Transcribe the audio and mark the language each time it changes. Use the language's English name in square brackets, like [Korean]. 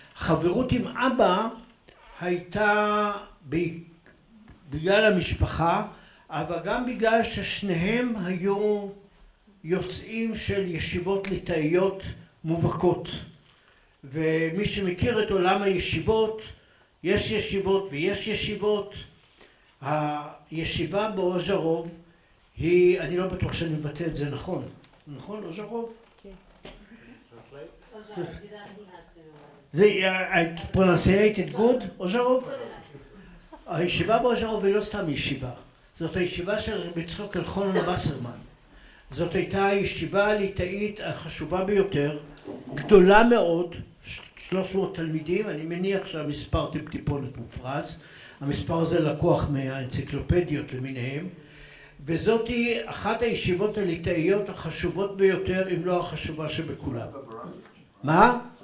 [Hebrew] חברות עם אבא הייתה בגלל המשפחה, אבל גם בגלל ששניהם היו יוצאים של ישיבות ליטאיות מובהקות. ומי שמכיר את עולם הישיבות, יש ישיבות ויש ישיבות. הישיבה באוז'רוב היא, אני לא בטוח שאני מבטא את זה נכון. נכון, אוז'רוב? כן. [English] I pronunciated good, אוז'רוב? [Hebrew] הישיבה באוז'רוב היא לא סתם ישיבה. זאת הישיבה של רבי יצחק אלחנן וסרמן. זאת הייתה הישיבה הליטאית החשובה ביותר, גדולה מאוד, 300 תלמידים, אני מניח שהמספר טיפונת מופרז, המספר הזה לקוח מהאנציקלופדיות למיניהם, וזאת היא אחת הישיבות הליטאיות החשובות ביותר, אם לא החשובה שבכולם. מה?